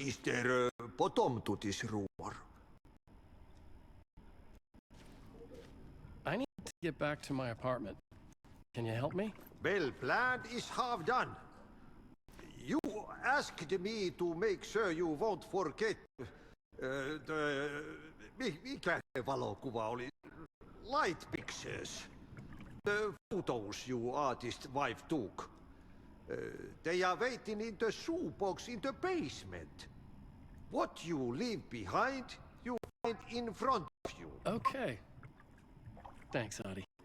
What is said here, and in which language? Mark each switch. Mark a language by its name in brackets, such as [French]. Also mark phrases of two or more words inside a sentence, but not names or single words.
[English] Is there a bottom to this rumor? I need to get back to my apartment. Can you help me? Well, plan is half done. You asked me to make sure you won't forget [Finnish] mikä valokuva oli? [English] Light pictures. The photos you artist wife took. They are waiting in the shoebox in the basement. What you leave behind, you find in front of you. Okay. Thanks, Adi.